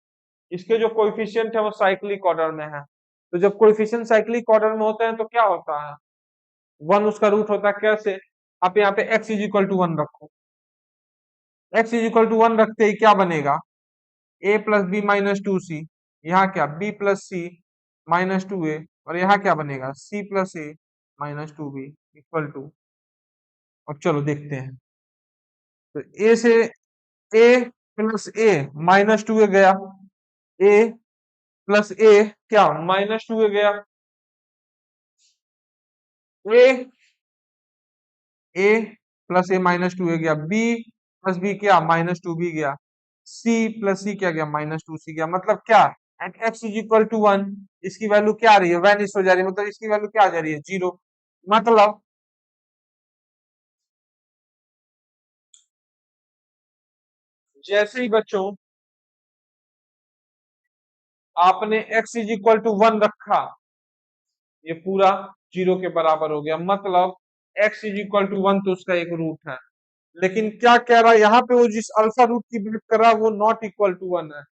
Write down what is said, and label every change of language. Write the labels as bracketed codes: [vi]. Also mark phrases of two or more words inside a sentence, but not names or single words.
[hi] इसके जो कोएफिशिएंट है वो [en] cyclic order [hi] में है, तो जब [en] coefficient cyclic order [hi] में होते हैं तो क्या होता है, 1 उसका रूट होता है, कैसे, आप यहाँ पे [en] x is equal to 1 [hi] रखो, [en] x is equal to 1 [hi] रखते ही क्या बनेगा, a+b-2c, यहाँ क्या b+c-2a, और यहाँ क्या बनेगा c+a-2b [en] equal to, [hi] अब चलो देखते हैं, तो a से a+a-2a गया, a+a क्या -2a गया, a+a-2a गया, b+b क्या -2b गया, c+c क्या गया -2c गया, मतलब क्या, [en] at x is equal to 1 [hi] इसकी वैल्यू क्या आ रही है, वैनिश हो जा रही है, मतलब इसकी वैल्यू क्या आ जा रही है, 0, मतलब जैसे ही बच्चों आपने [en] x is equal to 1 [hi] रखा, ये पूरा 0 के बराबर हो गया, मतलब [en] x is equal to 1 [hi] तो उसका एक रूट है, लेकिन क्या कह रहा है यहाँ पे, वो जिस अल्फा रूट की बात कर रहा है वो [en] not equal to 1 [hi] है।